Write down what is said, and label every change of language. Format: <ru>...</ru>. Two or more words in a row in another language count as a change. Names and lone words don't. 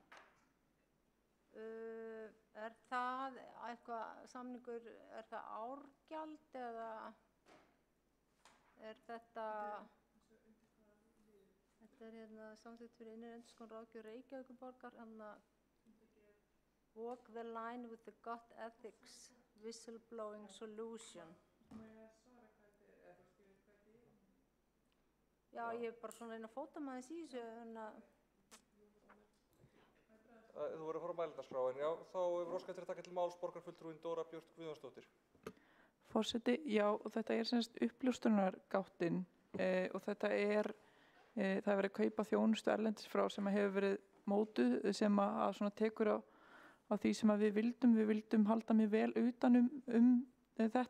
<is>Er það eitthvað samningur, er það árgjald eða er þetta er hérna samþykkt fyrir innri endurskoðun ráðgjöf Reykjavíkurborgar,</is> <en>walk the line with the gut ethics whistleblowing solution.</en> <is>Já, ég er bara svona að reyna að fóta maður í þessu, Þú verður að fara á mælendaskrá, já, þá hefur óskað eftir að taka til máls borgarfulltrúinn Dóra Björt Guðjónsdóttir. Forseti, já, og þetta er semst uppljóstrunargáttin og þetta það er verið að kaupa þjónustu erlendis frá sem hefur verið mótuð, sem að svona tekur á því sem að við vildum halda mjög vel utan þetta.</is>